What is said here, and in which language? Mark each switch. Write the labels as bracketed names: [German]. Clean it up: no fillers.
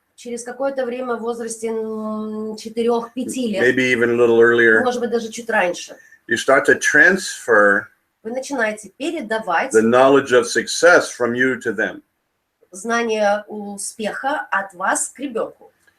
[Russian] Через какое-то время в возрасте 4-5 лет, [English] maybe even a little earlier, [Russian] может быть, даже чуть раньше, [English] you start to transfer [Russian] вы начинаете передавать [English] the knowledge of success from you to them. [Russian] знания успеха от вас к ребенку.